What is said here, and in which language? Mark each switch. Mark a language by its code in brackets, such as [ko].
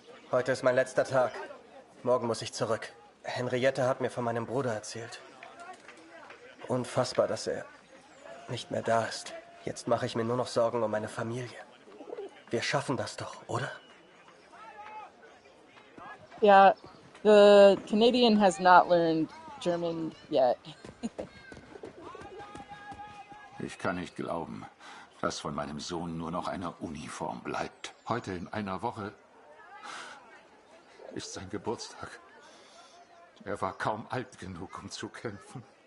[de] Heute ist mein letzter Tag. Morgen muss ich zurück. Henriette hat mir von meinem Bruder erzählt. Unfassbar, dass er nicht mehr da ist. Jetzt mache ich mir nur noch Sorgen um meine Familie. Wir schaffen das doch, oder? [en] Yeah, the Canadian has not learned German yet. [de] Ich kann nicht glauben, dass von meinem Sohn nur noch eine Uniform bleibt. Heute in einer Woche ist sein Geburtstag. Er war kaum alt genug, um zu kämpfen.